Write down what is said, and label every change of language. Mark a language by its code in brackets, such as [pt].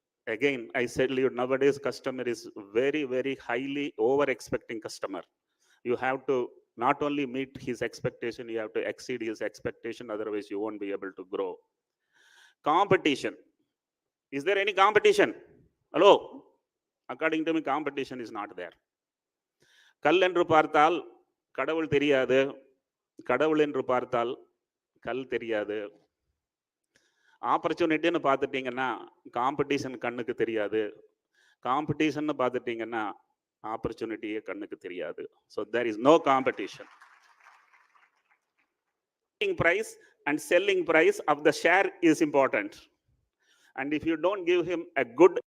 [en] Again, I said you nowadays customer is very, very highly over expecting customer. You have to not only meet his expectation, you have to exceed his expectation, otherwise you won't be able to grow. Competition. Is there any competition? Hello? According to me, competition is not there. [ta] கல் என்று பார்த்தால் கடவுள் தெரியாது, கடவுள் என்று பார்த்தால் கல் தெரியாது. ஆப்பர்ச்சுனிட்டின்னு பார்த்துட்டீங்கன்னா காம்படிஷன் கண்ணுக்கு தெரியாது, காம்படிஷன் பார்த்துட்டீங்கன்னா ஆப்பர்ச்சுனிட்டியே கண்ணுக்கு தெரியாது. [en] So there is no competition. Price and selling price of the share is important, and if you don't give him a good